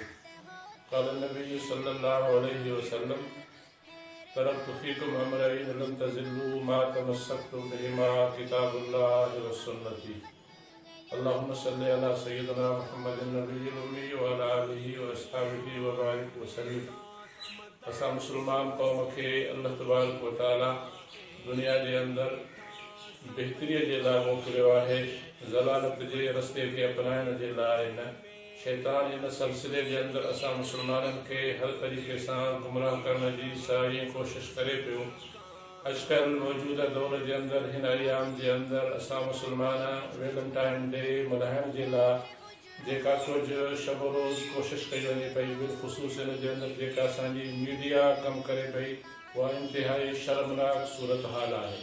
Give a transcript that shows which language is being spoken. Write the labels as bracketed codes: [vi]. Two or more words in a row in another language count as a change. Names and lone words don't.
[ar] قال النبي صلى الله عليه وسلم تركت فيكم أمرين لن تضلوا ما تمسكتم بهما كتاب الله وسنتي. اللهم صل على سيدنا محمد النبي الأمي وعلى آله وأصحابه وبارك وسلم. [sd] असां मुस्लमान क़ौम खे अल्लाह [ar] تبارك وتعالى [sd] दुनिया जे अंदर बहितरीअ जे लाइ मोकिलियो आहे, ज़लालत जे रस्ते खे अपनाइण जे लाइ न। शैतान इन सिलसिले जे अंदर असां मुस्लमाननि खे हर तरीक़े सां गुमराह करण जी सारी कोशिश करे पियो। अॼुकल्ह मौजूदा दौर जे अंदर हिन अयाम जे अंदर असां मुस्लमान वैलेंटाइन डे मल्हाइण जे लाइ जेका कुझु शब रोज़ कोशिश कई वञे पई, बिलख़ुसूस हिन जे अंदर जेका असांजी मीडिया कमु करे पई, उहा इंतिहाई शर्मनाक सूरत हाल आहे।